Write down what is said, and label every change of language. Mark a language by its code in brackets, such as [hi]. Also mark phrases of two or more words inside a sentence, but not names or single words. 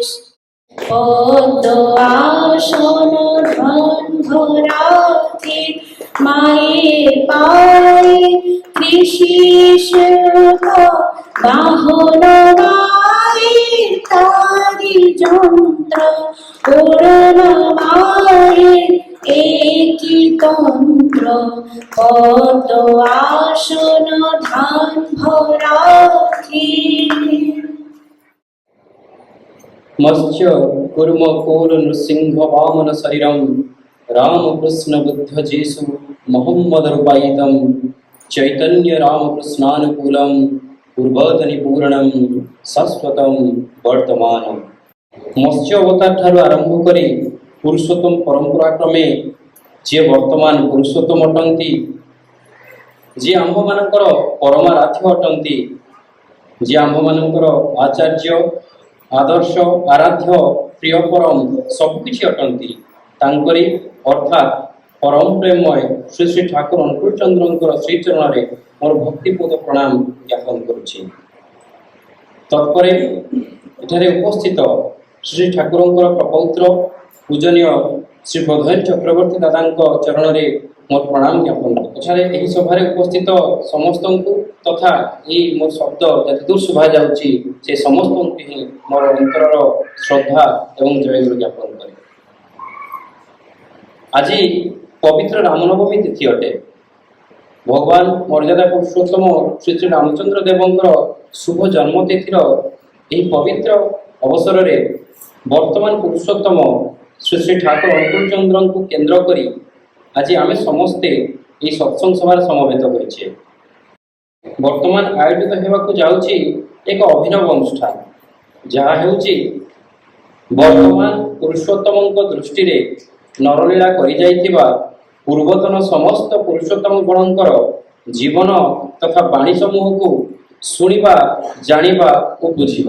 [bn] পদ্ম আসন ধন ভরাখি মায়ের পায়ে, কৃষি শিল্প বাহন মায়ের, তারি যন্ত্র ওড়না মায়ের, একই তন্ত্র। পদ্ম আসন ধান ভরাখি। [sa] मत्स्य कूर्म कोल नृसिंह वामन शरीरम, रामकृष्ण बुद्ध जेसु मोहम्मद रूपायितम, चैतन्य रामकृष्णानुकूलम, पूर्वतनि पूर्णम शाश्वतम वर्तमानम। [or] ମତ୍ସ୍ୟ ଅବତାର ଠାରୁ ଆରମ୍ଭ କରି ପୁରୁଷୋତ୍ତମ ପରମ୍ପରା କ୍ରମେ ଯେ ବର୍ତ୍ତମାନ ପୁରୁଷୋତ୍ତମ ଅଟନ୍ତି, ଯେ ଆମ୍ଭ ମାନଙ୍କର ପରମାରାଧ୍ୟ ଅଟନ୍ତି, ଯେ ଆମ୍ଭ ମାନଙ୍କର ଆଚାର୍ଯ୍ୟ ଆଦର୍ଶ ଆରାଧ୍ୟ ପ୍ରିୟ ପରମ ସବୁକିଛି ଅଟନ୍ତି, ତାଙ୍କରି ଅର୍ଥାତ ପରମ ପ୍ରେମମୟ ଶ୍ରୀ ଶ୍ରୀ ଠାକୁର ଅନୁକୂଳଚନ୍ଦ୍ରଙ୍କର ଶ୍ରୀଚରଣ ରେ ମୋର ଭକ୍ତିପୂତ ପ୍ରଣାମ ଜ୍ଞାପନ କରୁଛି। ତତ୍ପରେ ଏଠାରେ ଉପସ୍ଥିତ ଶ୍ରୀ ଠାକୁରଙ୍କର ପ୍ରପୌତ୍ର ପୂଜନୀୟ ଶ୍ରୀ ବୋଧୟ ଚକ୍ରବର୍ତ୍ତୀ ଦାଦାଙ୍କ ଚରଣ ରେ ମୋର ପ୍ରଣାମ ଜ୍ଞାପନ ଏଠାରେ ଏହି ସଭାରେ ଉପସ୍ଥିତ ସମସ୍ତଙ୍କୁ ତଥା ଏହି ମୋର ଶବ୍ଦ ଯେତି ଦୂର ଶୋଭା ଯାଉଛି ସେ ସମସ୍ତଙ୍କୁ ହିଁ ମୋର ଅନ୍ତରର ଶ୍ରଦ୍ଧା ଏବଂ ଜୟଗୁରୁ ଜ୍ଞାପନ କରେ। ଆଜି ପବିତ୍ର ରାମନବମୀ ତିଥି ଅଟେ। ଭଗବାନ ମର୍ଯ୍ୟାଦା ପୁରୁଷୋତ୍ତମ ଶ୍ରୀ ଶ୍ରୀ ରାମଚନ୍ଦ୍ର ଦେବଙ୍କର ଶୁଭ ଜନ୍ମତିଥି ଏହି ପବିତ୍ର ଅବସର ରେ ବର୍ତ୍ତମାନ ପୁରୁଷୋତ୍ତମ ଶ୍ରୀ ଶ୍ରୀ ଠାକୁର ଅନୁକୂଳଚନ୍ଦ୍ର କୁ କେନ୍ଦ୍ର କରି ଆଜି ଆମେ ସମସ୍ତେ ଏହି ସତ୍ସଙ୍ଗ ସଭାରେ ସମବେତ ହୋଇଛେ। ବର୍ତ୍ତମାନ ଆୟୋଜିତ ହେବାକୁ ଯାଉଛି ଏକ ଅଭିନବ ଅନୁଷ୍ଠାନ, ଯାହା ହେଉଛି ବର୍ତ୍ତମାନ ପୁରୁଷୋତ୍ତମଙ୍କ ଦୃଷ୍ଟିରେ ନରଲୀଳା କରିଯାଇଥିବା ପୂର୍ବତନ ସମସ୍ତ ପୁରୁଷୋତ୍ତମ ଗଣଙ୍କର ଜୀବନ ତଥା ବାଣୀ ସମୂହକୁ ଶୁଣିବା, ଜାଣିବା ଓ ବୁଝିବା।